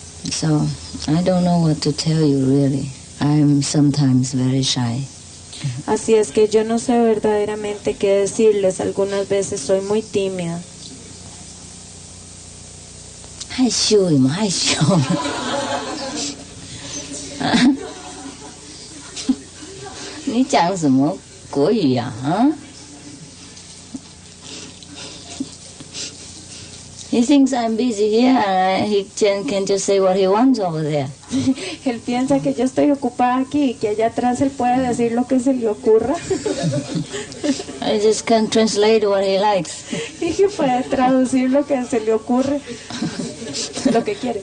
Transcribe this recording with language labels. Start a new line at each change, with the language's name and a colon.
English: So, I don't know what to tell you really. I'm sometimes very shy.
Spanish: Así es que yo no sé verdaderamente qué decirles. Algunas veces soy muy tímida.
Chinese: 害羞嘛，害羞。你讲什么国语呀？啊？
English: He thinks I'm busy here, and he can just say what he wants over there.
Spanish: Él piensa que yo estoy ocupada aquí y que allá atrás él puede decir lo que se le ocurra.
English: I just can translate what he likes.
Spanish: Y que puede traducir lo que se le ocurre, lo que quiere.